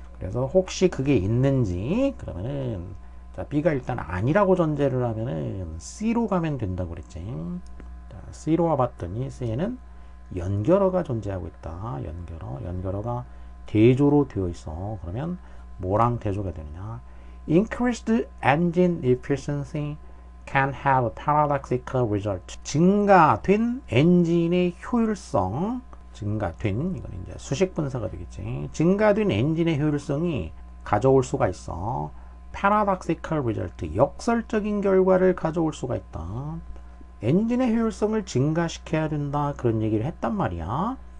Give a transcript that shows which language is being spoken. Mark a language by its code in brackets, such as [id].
[ko] 그래서 혹시 그게 있는지 그러면은 자 B가 일단 아니라고 전제를 하면은 C로 가면 된다고 그랬지. 자, C로 와봤더니 C에는 연결어가 존재하고 있다. 연결어가 대조로 되어 있어. 그러면 뭐랑 대조가 되느냐? [en] Increased engine efficiency can have a paradoxical result. [ko] 증가된 엔진의 효율성, 이건 이제 수식 분사가 되겠지. 증가된 엔진의 효율성이 가져올 수가 있어. [en] paradoxical result, [ko] 역설적인 결과를 가져올 수가 있다. 엔진의 효율성을 증가시켜야 된다. 그런 얘기를 했단 말이야.